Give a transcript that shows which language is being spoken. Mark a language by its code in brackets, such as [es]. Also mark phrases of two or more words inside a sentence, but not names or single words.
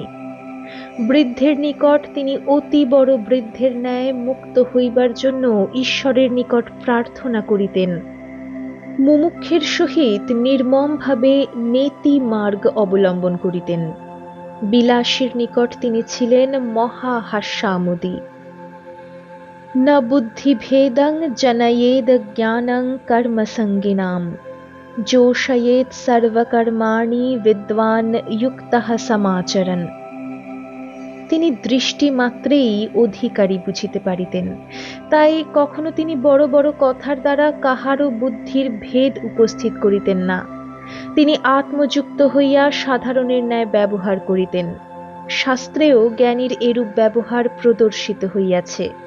[bn] বৃদ্ধের নিকট তিনি অতি বড় বৃদ্ধের ন্যায় মুক্ত হইবার জন্য ঈশ্বরের নিকট প্রার্থনা করিতেন। মুমুক্ষের সহিত নির্মমভাবে নেতি মার্গ অবলম্বন করিতেন। বিলাসীর নিকট তিনি ছিলেন মহা হাস্যামোদী। [sa] न बुद्धिभेदं जनयेद ज्ञानं कर्मसङ्गिनाम, योषयेत् सर्वकर्माणि विद्वान युक्तः समाचरण। [bn] তিনি দৃষ্টি মাত্রেই অধিকারী বুঝিতে পারিতেন, তাই কখনো তিনি বড় বড় কথার দ্বারা কাহারও বুদ্ধির ভেদ উপস্থিত করিতেন না। তিনি আত্মযুক্ত হইয়া সাধারণের ন্যায় ব্যবহার করিতেন। শাস্ত্রেও জ্ঞানীর এরূপ ব্যবহার প্রদর্শিত হইয়াছে।